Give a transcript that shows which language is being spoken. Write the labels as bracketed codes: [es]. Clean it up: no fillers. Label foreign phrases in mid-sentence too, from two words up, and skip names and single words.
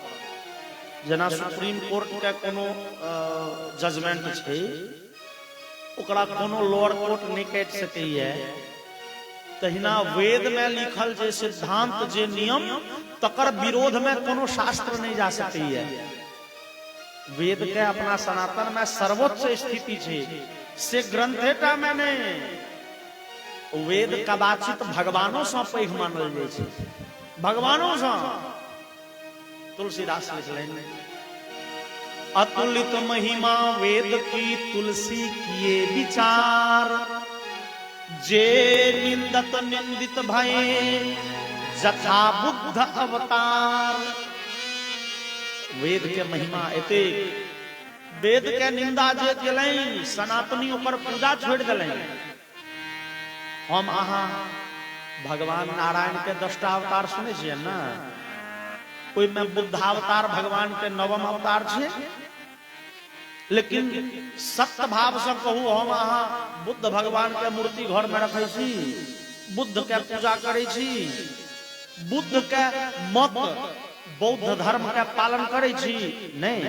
[mai] जेना सुप्रीम कोर्ट के कोनो जजमेंट छै, ओकरा कोनो [en] lower court [mai] नहीं काट सकैए, तहिना वेद में लिखल जे सिद्धांत जे नियम तकर विरोध में कोनो शास्त्र नहीं जा सकैए। वेद के अपना सनातन में सर्वोच्च स्थिति छे, से ग्रंथेटा में नहीं। वेद कदाचित भगवानों से पैघ मानल जाय छै, भगवानों से। तुलसीदास लिखलनि [awa] अतुलित महिमा वेद की तुलसी किए विचार, जे निंदत निंदित भये जथा बुद्ध अवतार। [mai] वेद के महिमा एते, वेद के निंदा जे केलनि सनातनी ओकर पूजा छोड़ देलनि। हम अहाँ भगवान नारायण के 10टा अवतार सुने छियै ना, ओइ में बुद्धावतार भगवान के 9वां अवतार छे। लेकिन सत्य भाव से कहू हम अहाँ बुद्ध भगवान के मूर्ति घर में रखे छी, बुद्ध के पूजा करे छी, बुद्ध के मत बौद्ध धर्म के पालन करे छी नहीं?